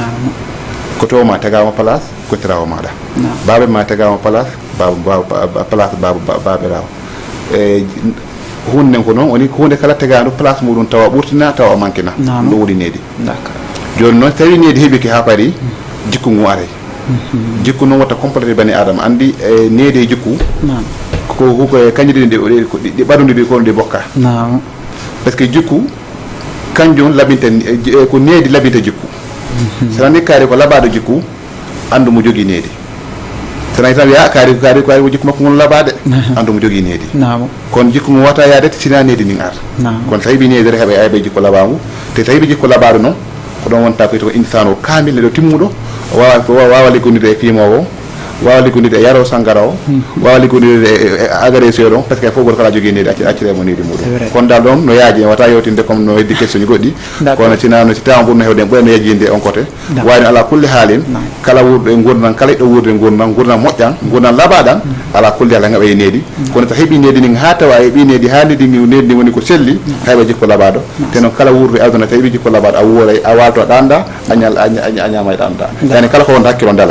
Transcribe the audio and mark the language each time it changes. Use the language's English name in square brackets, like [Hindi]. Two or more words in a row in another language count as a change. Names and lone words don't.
[Fula] ko to ma tegama place ko tirawo maɗa babe ma tegama place place babirawo e hunde ko noon woni hunde kala tegado place muɗum tawa ɓurtina tawa mankina ɗum woni needi. joni noon tawi needi heeɓiki ha paari jikku ngu aray jikku noon watta complété bani adama andi needi e jikku ko kañƴi ɗi ɓaɗodiɗi ko ɗi bokka [French] par ce que [Fula] jikku kanjum labinta ko needi labinta jikku sona ni kaari ko labaɗo jikku andu mo jogui needi sona tan wiya kaari ko jikku makko ngon labade andu mo jogui needi kono jikku mo wata yaade sina needi nin ar kono so heeɓi needi heeɓa ayɓe jikku labagu te so heeɓi jikku labaɗo noon ko ɗon wonta ko insane o kamil neɗo timmuɗo wawa liggonide e fimowo wawa liggonide e yaro sangara o wawa liggonide e agresseur on [French] par ce que [Fula] fof goto kala jogui needi acciremo needi muɗum kono dal ɗon no yaaji en wata yewtinde comme no heddi question ji goɗɗi kono sinano si tawa ɓurno hewde ɓurno yejjinde [French] on côté [Fula] wayno ala kulli haalin kala wurɗo e gurdam kala ɗo wurde gurdam moƴƴan gurdam labaɗan ala kulli haala heeɓa e needi kono so heeɓi needi nin ha tawa heeɓi needi ha needi ndi woni ko selli hayɓa jikko labaɗo te noon kala wurɗo e aduna so heeɓi jikko labaɗo a wuuray a walto a ɗanda a ñama e ɗanda yani kala ko wonta hakkilo dalay